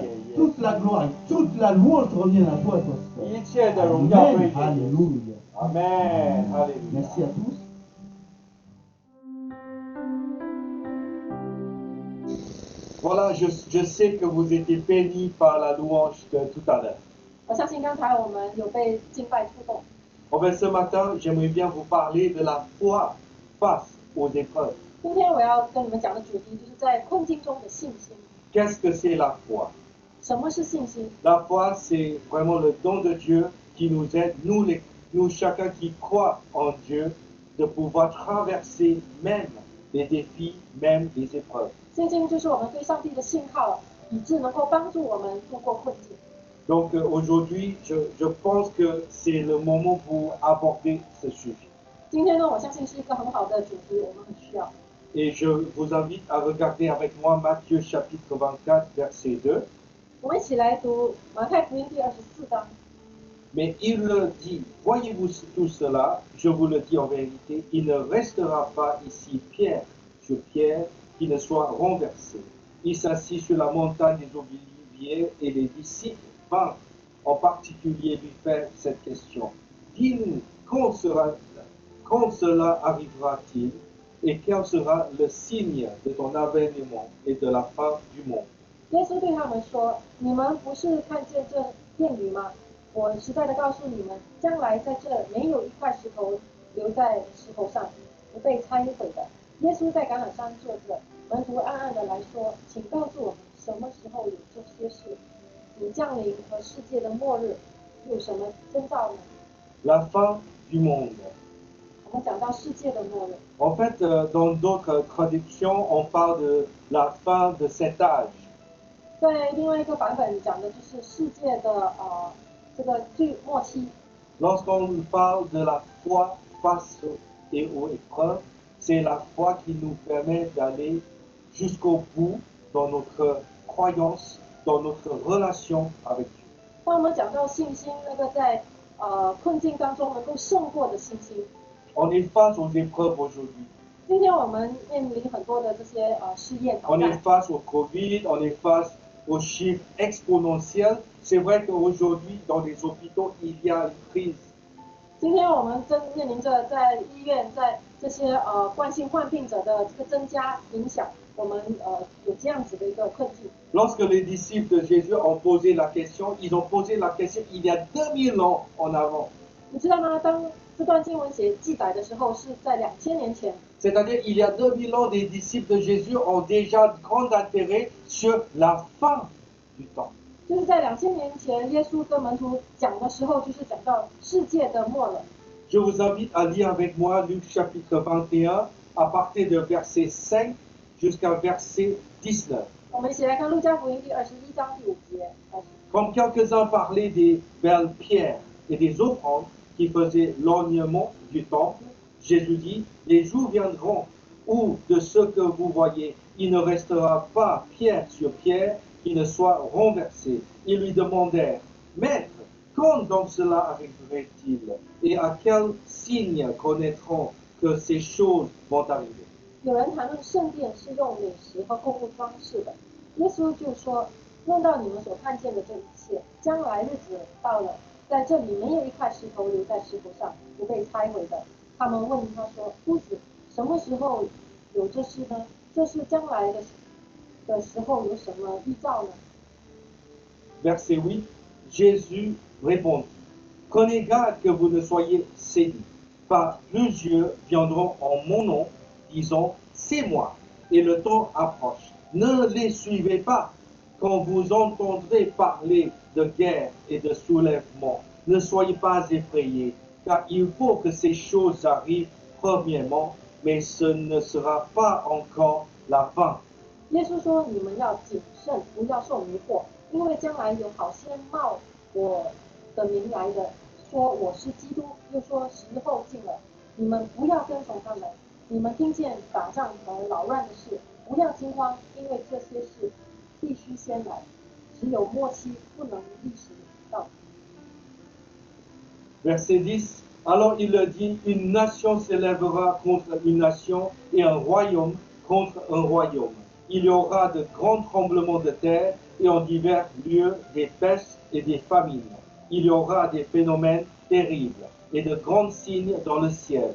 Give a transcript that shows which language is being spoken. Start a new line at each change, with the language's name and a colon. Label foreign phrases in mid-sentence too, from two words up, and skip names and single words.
French: Toute la gloire et toute la louange reviennent à toi, toi seul. Amen. Alléluia. Amen. Alléluia. Merci à tous. Voilà, je sais que vous étiez bénis par la louange de tout à l'heure.
Chinese: 我相信刚才我们有被敬拜触动。
French: Bon, ben, ce matin, j'aimerais bien vous parler de la foi face aux épreuves.
Chinese: 今天我要跟你们讲的主题就是在困境中的信心。
French: Qu'est-ce que c'est la foi?
Chinese: 什么是信心？
French: La foi, c'est vraiment le don de Dieu qui nous aide, nous chacun qui croit en Dieu, de pouvoir traverser même les défis, même les épreuves.
Chinese: 信心就是我们对上帝的信号，以致能够帮助我们度过困境。
French: Donc aujourd'hui, je pense que c'est le moment pour aborder ce sujet.
Chinese: 今天呢，我相信是一个很好的主题，我们很需要。
French: Et je vous invite à regarder avec moi Matthieu chapitre 24, verset 2.
Chinese: 我们一起来读马太福音第24章。
French: Mais il leur dit, voyez-vous tout cela, je vous le dis en vérité, il ne restera pas ici pierre sur pierre qui ne soit renversée. Il s'assit sur la montagne des Oliviers et les disciples vinrent en particulier lui faire cette question. Dis-nous, quand cela arrivera-t-il et quel sera le signe de ton avènement et de la fin du monde?
Chinese: 耶稣对他们说：“你们不是看见这殿宇吗？我实在的告诉你们，将来在这没有一块石头留在石头上，不被拆毁的。” 耶稣在橄榄山坐着，门徒暗暗的来说：“请告诉我们，什么时候有这些事？你降临和世界的末日有什么征兆呢？”
French: La fin du monde.
Chinese: 我们讲到世界的末日。
French: En fait, dans d'autres traductions, on parle de la fin de cet âge.
Chinese: 在另外一个版本讲的就是世界的这个最末期。
French: Lorsqu'on parle de la foi face aux épreuves, c'est la foi qui nous permet d'aller jusqu'au bout dans notre croyance, dans notre relation avec Dieu.
Chinese: 当我们讲到信心，那个在困境当中能够胜过的信心。
French: On est face aux épreuves aujourd'hui.
Chinese: 今天我们面临很多的这些试验挑
French: On est
Chinese: 战。
French: face au Covid, on est face aux chiffres exponentiels. C'est vrai qu'aujourd'hui, dans les hôpitaux, il y a une crise.
Chinese: 今天我们正面临着在医院，在这些冠心患病者的这个增加影响，我们有这样子的一个困境。
French: Lorsque les disciples de Jésus ont posé la question, ils ont posé la question il y a 2000 ans en avant.
Chinese: 你知道吗？当这段经文记载的时候，是在2000年前。
French: C'est-à-dire il y a 2000 ans, les disciples de Jésus ont déjà grand intérêt sur la fin du temps.
Chinese: 就是在2000年前，耶稣跟门徒讲的时候，就是讲到世界的末了。
French: Je vous invite à lire avec moi Luc chapitre 21 à partir de verset 5 jusqu'à verset 19.
Chinese: 我们一起来看路加福音第21章第5节开始。
French: Comme quelques-uns parlaient des belles pierres et des offrandes qui faisaient l'ornement du temple, Jésus dit, les jours viendront où de ce que vous voyez, il ne restera pas pierre sur pierre qui ne soit renversé. Ils lui demandèrent, Maître, quand donc cela arriverait-il? Et à quel signe connaîtront que ces choses vont arriver?
Chinese: 有人谈论圣殿是用美石和供物装饰的，耶稣就说：“论到你们所看见的这一切，将来日子到了，在这里没有一块石头留在石头上不被拆毁的。” 他们问他说：“夫子，什么时候有这事呢？这是将来的时候有什么预兆呢？”
French: Verset 8, Jésus répondit, Prenez garde que vous ne soyez séduits, car plusieurs viendront en mon nom, disant, c'est moi, et le temps approche. Ne les suivez pas. Quand vous entendrez parler de guerre et de soulèvement, ne soyez pas effrayés, car il faut que ces choses arrivent premièrement, mais ce ne sera pas encore la fin.
Chinese: 耶稣说：“你们要谨慎，不要受迷惑，因为将来有好些冒我的名来的，说我是基督，又说时候近了。你们不要跟从他们。你们听见打仗和扰乱的事，不要惊慌，因为这些事必须先来，只有末期不能立时到。”
French: Verset 10. Alors il leur dit, une nation s'élèvera contre une nation et un royaume contre un royaume. Il y aura de grands tremblements de terre et en divers lieux des pestes et des famines. Il y aura des phénomènes terribles et de grands signes dans le ciel.